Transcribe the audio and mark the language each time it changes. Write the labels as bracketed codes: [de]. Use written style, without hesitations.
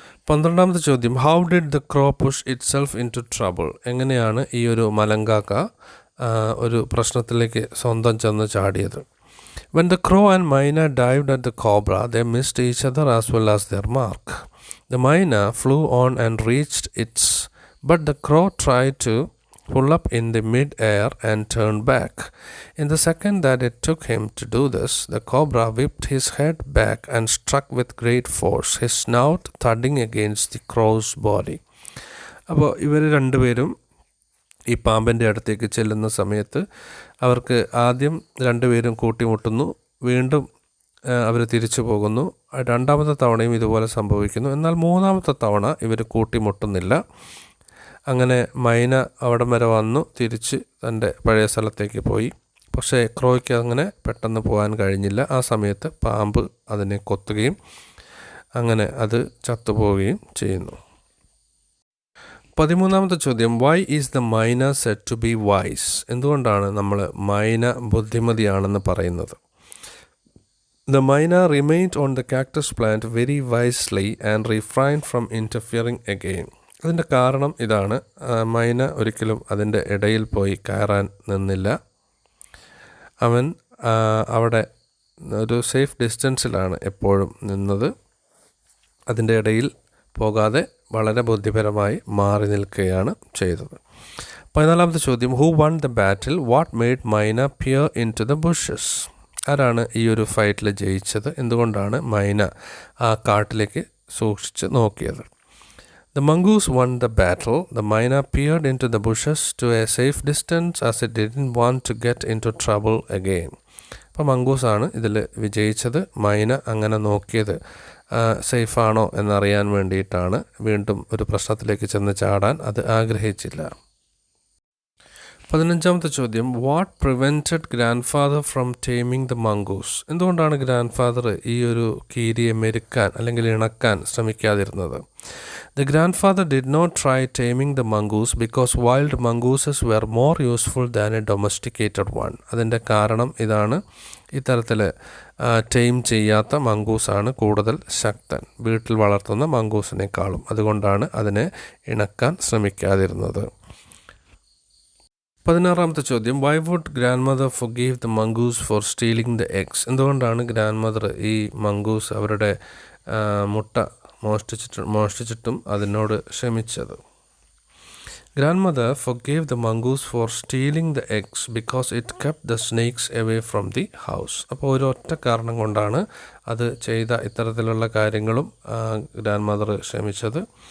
[ml] 12ാമത്തെ ചോദ്യം, [en] How did the crow push itself into trouble? [ml] എങ്ങനെയാണ് ഈ ഒരു മലങ്കാക്ക ഒരു പ്രശ്നത്തിലേക്ക് സ്വന്തം ചെന്ന് ചാടിയത്? [en] When the crow and myna dived at the cobra, they missed each other as well as their mark. The myna flew on and reached its, but the crow tried to pull up in the mid-air and turned back. In the second that it took him to do this, the cobra whipped his head back and struck with great force, his snout thudding against the crow's body. [ml] അപ്പോൾ ഇവർ രണ്ടുപേരും ഈ പാമ്പിൻ്റെ അടുത്തേക്ക് ചെല്ലുന്ന സമയത്ത് അവർക്ക് ആദ്യം രണ്ടുപേരും കൂട്ടിമുട്ടുന്നു. വീണ്ടും അവർ തിരിച്ചു പോകുന്നു. രണ്ടാമത്തെ തവണയും ഇതുപോലെ സംഭവിക്കുന്നു. എന്നാൽ മൂന്നാമത്തെ തവണ ഇവർ കൂട്ടിമുട്ടുന്നില്ല. അങ്ങനെ മൈന അവിടം വരെ വന്നു, തിരിച്ച് തൻ്റെ പഴയ സ്ഥലത്തേക്ക് പോയി. പക്ഷേ ക്രോയ്ക്ക് അങ്ങനെ പെട്ടെന്ന് പോകാൻ കഴിഞ്ഞില്ല. ആ സമയത്ത് പാമ്പ് അതിനെ കൊത്തുകയും അങ്ങനെ അത് ചത്തുപോവുകയും ചെയ്യുന്നു. 13ാമത്തെ ചോദ്യം, [en] Why is the myna said to be wise? [ml] എന്തുകൊണ്ടാണ് നമ്മൾ മൈന ബുദ്ധിമതിയാണെന്ന് പറയുന്നത്? [en] The myna remained on the cactus plant very wisely and refrained from interfering again. [ml] അതിൻ്റെ കാരണം ഇതാണ്, മൈന ഒരിക്കലും അതിൻ്റെ ഇടയിൽ പോയി കയറാൻ നിന്നില്ല. അവൻ അവിടെ ഒരു സേഫ് ഡിസ്റ്റൻസിലാണ് എപ്പോഴും നിന്നത്. അതിൻ്റെ ഇടയിൽ പോകാതെ വളരെ ബുദ്ധിപരമായി മാറി നിൽക്കുകയാണ് ചെയ്തത്. 14ാമത്തെ ചോദ്യം, [en] Who won the battle? What made myna peer into the bushes? [ml] ആരാണ് ഈ ഒരു ഫൈറ്റിൽ ജയിച്ചത്? എന്തുകൊണ്ടാണ് മൈന ആ കാട്ടിലേക്ക് സൂക്ഷിച്ച് നോക്കിയത്? [en] The mongoose won the battle. The myna peered into the bushes to a safe distance as it didn't want to get into trouble again. [ml] അപ്പോൾ മംഗൂസാണ് ഇതിൽ വിജയിച്ചത്. മൈന അങ്ങനെ നോക്കിയത് സേഫാണോ എന്നറിയാൻ വേണ്ടിയിട്ടാണ്. വീണ്ടും ഒരു പ്രശ്നത്തിലേക്ക് ചെന്ന് ചാടാൻ അത് ആഗ്രഹിച്ചില്ല. 15ാമത്തെ ചോദ്യം, [en] What prevented grand father from taming the mongoose? [ml] എന്തുകൊണ്ടാണ് ഗ്രാൻഡ് ഫാദർ ഈ ഒരു കീരിയെ മെരുക്കാൻ അല്ലെങ്കിൽ ഇണക്കാൻ ശ്രമിക്കാതിരുന്നത്? [en] The grandfather did not try taming the mongoose because wild mongooses were more useful than a domesticated one. [ml] അതിൻ്റെ കാരണം ഇതാണ്, ഇത്തരത്തിൽ ടൈം ചെയ്യാത്ത മംഗൂസാണ് കൂടുതൽ ശക്തൻ, വീട്ടിൽ വളർത്തുന്ന മംഗൂസിനേക്കാളും. അതുകൊണ്ടാണ് അതിനെ ഇണക്കാൻ ശ്രമിക്കാതിരുന്നത്. 16ാമത്തെ ചോദ്യം, [en] Why would grand mother forgive the mongoose for stealing the eggs? [ml] എന്തുകൊണ്ടാണ് ഗ്രാൻഡ് മദർ ഈ മംഗൂസ് അവരുടെ മുട്ട മോഷ്ടിച്ചിട്ടും അതിനോട് ക്ഷമിച്ചത്? [en] Grandmother forgave the mongoose for stealing the eggs because it kept the snakes away from the house. [ml] അപ്പോൾ ഒരൊറ്റ കാരണം കൊണ്ടാണ് അത് ചെയ്ത ഇത്തരത്തിലുള്ള കാര്യങ്ങളും ഗ്രാൻഡ് മദർ ക്ഷമിച്ചത്.